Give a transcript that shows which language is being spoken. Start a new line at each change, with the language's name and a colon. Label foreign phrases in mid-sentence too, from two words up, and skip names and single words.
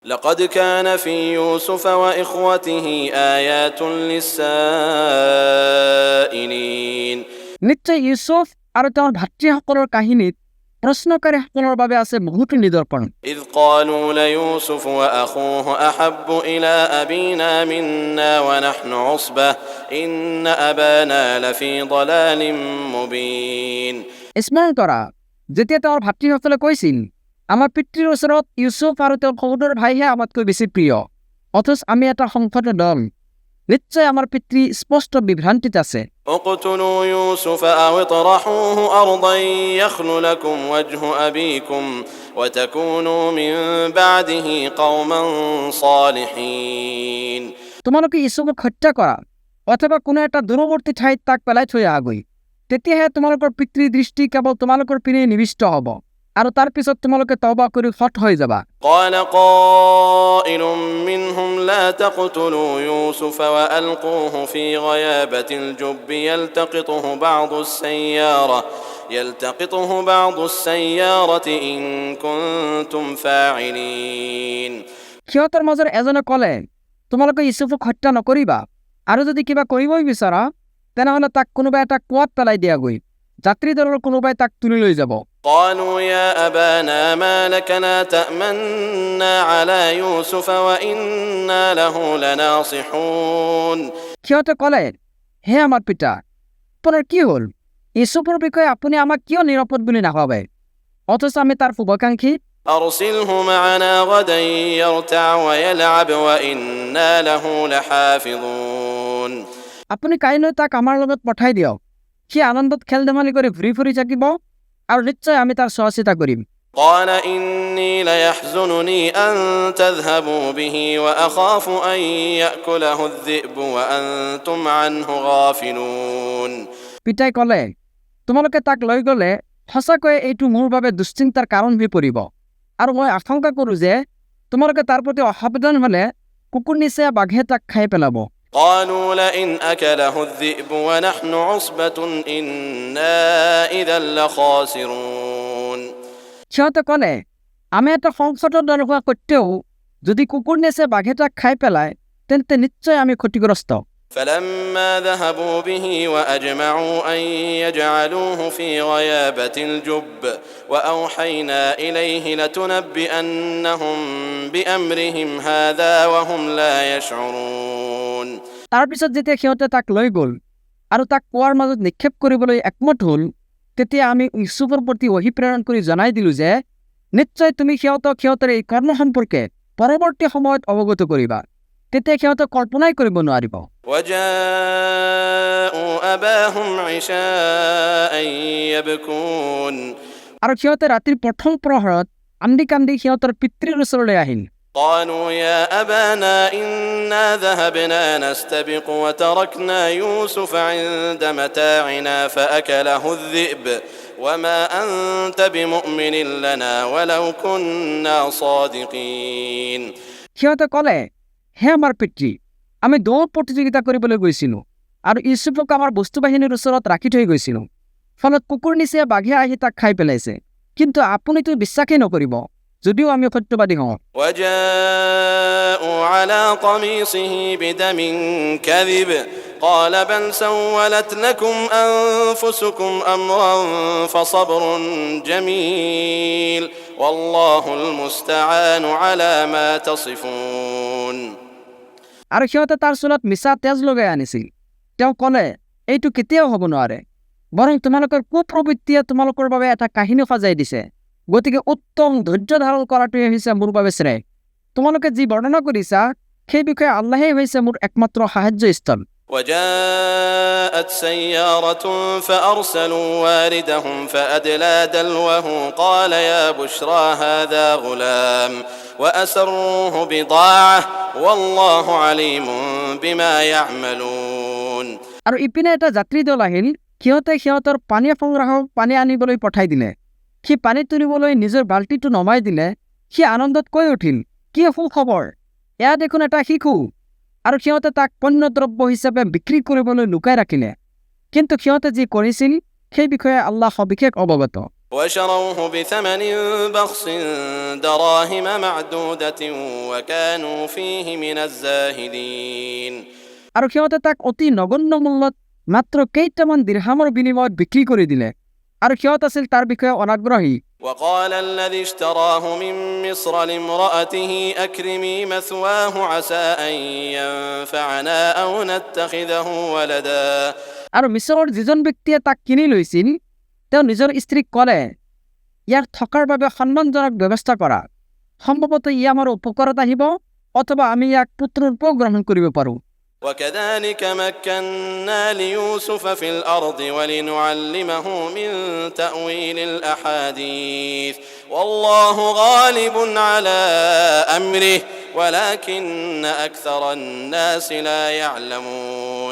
Arabic: لقد كان في يوسف وإخوته آيات للسائلين
Assamese: নিশ্চয় ইউসুফ আৰু তেওঁৰ ভাতৃসকলৰ কাহিনীত প্ৰশ্নকাৰীসকলৰ বাবে আছে বহুতো নিদৰ্শন।
Arabic: إذ قالوا ليوسف وأخوه أحب إلى أبينا منا ونحن عصبة إن أبانا لفي ضلال مبين
Assamese: স্মৰণ কৰা যেতিয়া তেওঁৰ ভাতৃসকলে কৈছিল, আমাৰ পিতৃৰ ওচৰত ইউসুফ আৰু তেওঁৰ সহোদৰ ভাইহে আমাতকৈ বেছি প্ৰিয়, অথচ আমি এটা সংহত দল। নিশ্চয় আমাৰ পিতৃ স্পষ্ট বিভ্ৰান্তিত আছে।
Arabic: اقتلوا يوسف أو اطرحوه أرضا يخل لكم وجه أبيكم وتكونوا من بعده قوما صالحين
Assamese: তোমালোকে ইউসুফক হত্যা কৰা অথবা কোনো এটা দূৰৱৰ্তী ঠাইত তাক পেলাই থৈ আহাগৈ, তেতিয়াহে তোমালোকৰ পিতৃৰ দৃষ্টি কেৱল তোমালোকৰ পিনে নিবিষ্ট হ'ব আৰু তাৰ পিছত তোমালোকে তওবা কৰি সৎ হৈ যাবা।
Arabic: قال قائل منهم لا تقتلوا يوسف وألقوه في غيابة الجب يلتقطه بعض السيارة إن كنتم فاعلين
Assamese: সিহঁতৰ মাজৰ এজনে ক'লে, তোমালোকে ইউসুফক হত্যা নকৰিবা, আৰু যদি কিবা কৰিবই বিচৰা তেনেহ'লে তাক কোনোবা এটা কুঁৱাত পেলাই দিয়াগৈ, যাত্ৰী দলৰ কোনোবাই তাক তুলি লৈ যাব।
Arabic: قالوا يا أبانا ما لك لا تأمنا على يوسف وإنا له لناصحون
Assamese: সিহঁতে ক'লে, হে আমাৰ পিতা, আপোনাৰ কি হ'ল? ইউসুফৰ বিষয়ে আপুনি আমাক কিয় নিৰাপদ বুলি নাভাবে, অথচ আমি তাৰ শুভাকাংক্ষী।
Arabic: أرسله معنا غدا يرتع ويلعب وإنا له لحافظون
Assamese: আপুনি কাইলৈ তাক আমাৰ লগত পঠাই দিয়ক, সি আনন্দত খেল ধেমালি কৰি ঘূৰি ফুৰি থাকিব আৰু নিশ্চয় আমি তাৰ চোৱা চিতা কৰিম।
Arabic: قال إني ليحزنني أن تذهبوا به وأخاف أن يأكله الذئب وأنتم عنه غافلون
Assamese: পিতাই ক'লে, তোমালোকে তাক লৈ গ'লে সঁচাকৈয়ে এইটো মোৰ বাবে দুশ্চিন্তাৰ কাৰণ হৈ পৰিব, আৰু মই আশংকা কৰোঁ যে তোমালোকে তাৰ প্ৰতি অসাৱধান হ'লে কুকুৰ নিচেই বাঘে তাক খাই পেলাব।
Arabic: قالوا لئن أكله الذئب ونحن عصبة إنا إذا لخاسرون
Assamese: সিহঁতে ক'লে, আমি এটা সংকটত দল হোৱা সত্ত্বেও যদি কুকুৰ নিচেই বাঘে তাক খাই পেলায় তেন্তে নিশ্চয় আমি ক্ষতিগ্ৰস্ত।
Arabic: فلما ذهبوا به وأجمعوا أن يجعلوه في غيابة الجب وأوحينا إليه لتنبئنهم بأمرهم هذا وهم لا يشعرون
Assamese: তাৰপিছত যেতিয়া সিহঁতে তাক লৈ গ'ল আৰু তাক কুঁৱাৰ মাজত নিক্ষেপ কৰিবলৈ একমত হ'ল, তেতিয়া আমি ইউসুফৰ প্ৰতি ওহী প্ৰেৰণ কৰি জনাই দিলোঁ যে নিশ্চয় তুমি সিহঁতৰ এই কৰ্ম সম্পৰ্কে পৰৱৰ্তী সময়ত অৱগত কৰিবা, তেতিয়া সিহঁতে কল্পনাই কৰিব নোৱাৰিব।
Arabic: وجاءوا أباهم عشاء يبكون
Assamese: আৰু সিহঁতে ৰাতিৰ প্ৰথম প্ৰহৰত কান্দি কান্দি সিহঁতৰ পিতৃৰ ওচৰলৈ আহিল।
Arabic: قالوا يا أبانا إنا ذهبنا نستبق وتركنا يوسف عند متاعنا فأكله الذئب وما أنت بمؤمن لنا ولو كنا صادقين
Assamese: সিহঁতে ক'লে, হে আমাৰ পিতৃ, আমি দৌৰ প্ৰতিযোগিতা কৰিবলৈ গৈছিলোঁ আৰু ইউসুফক আমাৰ বস্তু বাহিনীৰ ওচৰত ৰাখি থৈ গৈছিলোঁ, ফলত কুকুৰ নিচিনা বাঘে আহি তাক খাই পেলাইছে, কিন্তু আপুনিতো বিশ্বাসেই নকৰিব যদিও আমি সত্যবাদী হওঁ।
Arabic: وجاءوا على قميصه بدم كذب قال بل سولت لكم أنفسكم أمرا فصبر جميل والله المستعان على ما تصفون
Assamese: আৰু সিহঁতে তাৰ চুলত মিছা তেজ লগাই আনিছিল। তেওঁ ক'লে, এইটো কেতিয়াও হ'ব নোৱাৰে, বৰং তোমালোকৰ কুপ্ৰবৃত্তিয়ে তোমালোকৰ বাবে এটা কাহিনী সজাই দিছে, গতিকে উত্তম ধৈৰ্য ধাৰণ কৰাটোৱে হৈছে মোৰ বাবে শ্ৰেয়। তোমালোকে যি বৰ্ণনা কৰিছা সেই বিষয়ে আল্লাহেই হৈছে মোৰ একমাত্ৰ সাহায্যস্থল।
Arabic: وجاءت سيارة فأرسلوا واردهم فأدلى دلوه قال يا بشرى هذا غلام وأسروه بضاعة والله عليم بما يعملون
Assamese: আৰু ইপিনে এটা যাত্ৰী দল আহিল, সিহঁতে সিহঁতৰ পানী সংগ্ৰাহক পানী আনিবলৈ পঠাই দিলে। সি পানী তুলিবলৈ নিজৰ বাল্টিটো নমাই দিলে। সি আনন্দত কৈ উঠিল, কি সুখবৰ, এয়া দেখোন এটা শিশু। আৰু সিহঁতে তাক পণ্যদ্ৰব্য হিচাপে বিক্ৰী কৰিবলৈ লুকাই ৰাখিলে, কিন্তু সিহঁতে যি কৰিছিল সেই বিষয়ে আল্লাহ সবিশেষ অৱগত।
Arabic: وشروه بثمن بخس دراهم معدودة وكانوا فيه من الزاهدين
Assamese: আৰু সিহঁতে তাক অতি নগণ্য মূল্যত মাত্ৰ কেইটামান দিৰহামৰ বিনিময়ত বিক্ৰী কৰি দিলে আৰু সিহঁত আছিল তাৰ বিষয়ে অনাগ্ৰহী
Arabic: وقال الذي اشتراه من مصر لامرأته أكرمي مثواه عسى أن ينفعنا أو نتخذه ولدا
Assamese: আৰু মিছৰৰ যিজন ব্যক্তিয়ে তাক কিনি লৈছিল তেওঁ নিজৰ স্ত্ৰীক ক'লে ইয়াৰ থকাৰ বাবে সন্মানজনক ব্যৱস্থা কৰা সম্ভৱতঃ ই আমাৰ উপকাৰত আহিব অথবা আমি ইয়াক পুত্ৰৰূপেও গ্ৰহণ কৰিব পাৰোঁ
Arabic: وكذلك مكنا ليوسف في الأرض ولنعلمه من تأويل الأحاديث والله غالب على أمره ولكن أكثر الناس لا يعلمون